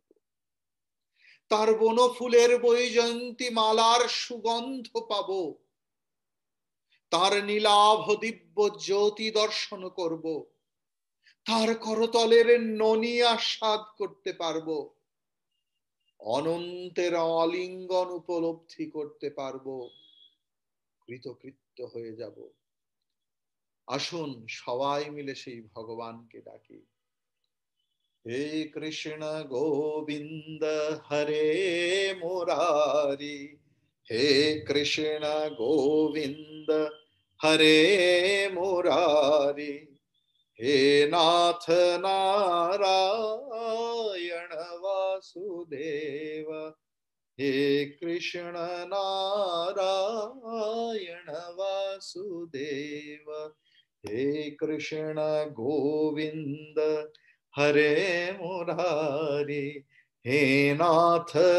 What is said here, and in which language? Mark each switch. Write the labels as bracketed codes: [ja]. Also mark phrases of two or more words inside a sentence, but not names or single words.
[bn] তার বনফুলের বৈজয়ন্তী মালার সুগন্ধ পাব, তার নীলাভ দিব্য জ্যোতি দর্শন করব, তার করতলের ননি আস্বাদ করতে পারব, অনন্তের অলিঙ্গন উপলব্ধি করতে পারব, কৃতকৃত্য হয়ে যাব। আসুন সবাই মিলে সেই ভগবানকে ডাকি। [sa] हे कृष्ण गोविंद हरे मुरारी, हे कृष्ण गोविंद हरे मुरारी, हे नाथ नारायण वासुदेव, हे कृष्ण नारायण वासुदेव, हे कृष्ण गोविंद हरे मुरारी, हे नाथ